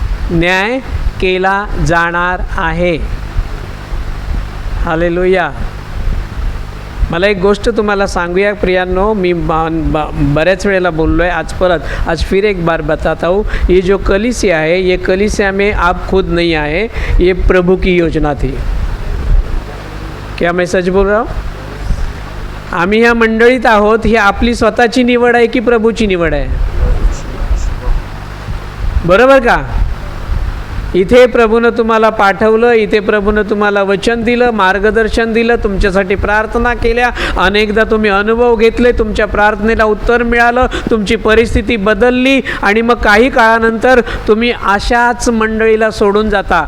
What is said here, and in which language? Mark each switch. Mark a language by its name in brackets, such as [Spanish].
[Marathi] न्याय केला जाणार आहे. हालेलुया. मला एक गोष्ट तुम्हाला सांगूया प्रियांनो, मी बऱ्याच वेळेला बोललो आहे, [Hindi] आज फिर एक बार बताता हूँ. ये जो कलीसिया है, ये कलीसिया में आप खुद नहीं आए, ये प्रभु की योजना थी. क्या मैं सच बोल रहा हूँ? [Marathi] आम्ही ह्या मंडळीत आहोत, ही आपली स्वतःची निवड आहे की प्रभूची निवड आहे? बरोबर का? इथे प्रभूनं तुम्हाला पाठवलं, इथे प्रभूनं तुम्हाला वचन दिलं, मार्गदर्शन दिलं, तुमच्यासाठी प्रार्थना केल्या, अनेकदा तुम्ही अनुभव घेतले, तुमच्या प्रार्थनेला उत्तर मिळालं, तुमची परिस्थिती बदलली, आणि मग काही काळानंतर तुम्ही अशाच मंडळीला सोडून जाता.